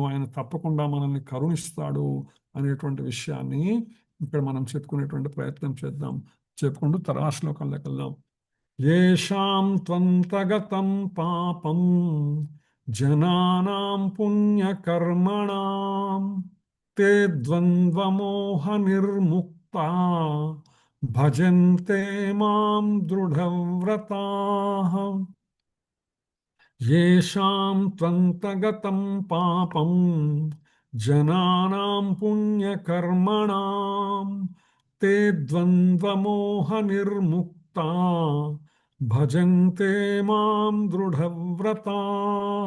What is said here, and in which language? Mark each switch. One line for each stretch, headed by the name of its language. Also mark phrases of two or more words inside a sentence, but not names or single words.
Telugu: ఆయన తప్పకుండా మనల్ని కరుణిస్తాడు అనేటువంటి విషయాన్ని ఇక్కడ మనం చెప్పుకునేటువంటి ప్రయత్నం చేద్దాం. చెప్పుకుంటూ తర్వాత శ్లోకంలోకి వెళ్దాం.
Sanskrit: ఏషాం త్వంతగతం పాపం జనానాం పుణ్యకర్మణాం ते द्वन्द्वमोहनिर्मुक्ता भजन्ते मां दृढव्रताः येषां त्वन्तगतं पापं जनानां पुण्यकर्मणां ते द्वन्द्वमोहनिर्मुक्ता भजन्ते मां दृढव्रताः.